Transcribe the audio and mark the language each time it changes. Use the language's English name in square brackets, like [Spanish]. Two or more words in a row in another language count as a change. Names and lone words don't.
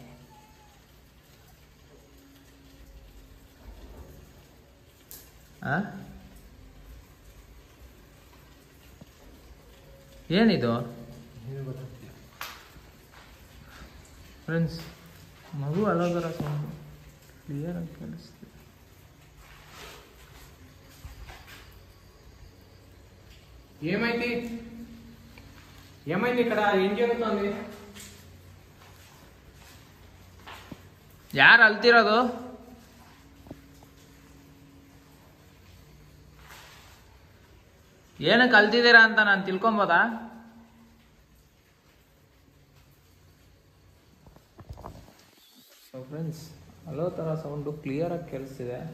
[Kannada] ಏನಿದು ಫ್ರೆಂಡ್ಸ್? ಮಗು ಅಲೋ ಥರ ಸೌಂಡು ಕ್ಲಿಯರಾಗಿ ಕೇಳಿಸ್ತಿದೆ. [Telugu] ఏమైంది ఏమైంది ఇక్కడ ఏం జరుగుతుంది? [Kannada] ಯಾರು ಅಲ್ತಿರೋದು? ಏನಕ್ಕೆ ಅಲ್ತಿದ್ದೀರಾ ಅಂತ ನಾನು ತಿಳ್ಕೊಬೋದಾ? ಸೊ ಫ್ರೆಂಡ್ಸ್, ಅಲೋ ಥರ ಸೌಂಡು ಕ್ಲಿಯರಾಗಿ ಕೇಳಿಸ್ತಿದೆ.